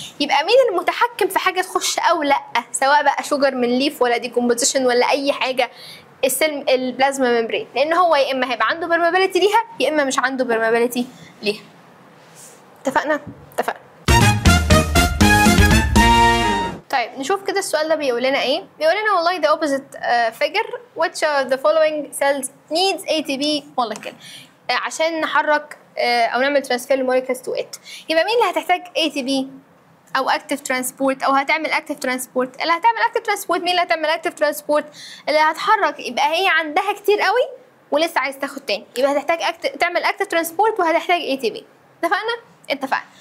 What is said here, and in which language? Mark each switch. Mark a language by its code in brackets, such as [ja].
[ar] يبقى مين المتحكم في حاجه تخش او لا، سواء بقى شوجر من ليف ولا ديكومبوزيشن ولا اي حاجه؟ البلازما ممبرين، لان هو يا اما هيبقى عنده برمابيليتي ليها يا اما مش عنده برمابيليتي ليها. اتفقنا؟ اتفقنا. طيب نشوف كده السؤال ده بيقول لنا ايه. بيقول لنا والله [en] the opposite figure which of the following cells needs ATP molecule [ar] عشان نحرك او نعمل [en] transfer molecules to it. [ar] يبقى مين اللي هتحتاج ATP او active transport او هتعمل active transport؟ اللي هتعمل active transport. مين اللي هتعمل active transport؟ اللي هتحرك. يبقى هي عندها كتير قوي ولسه عايز تاخد تاني، يبقى هتحتاج تعمل اكتف ترانسبورت وهتحتاج اي تي بي. اتفقنا.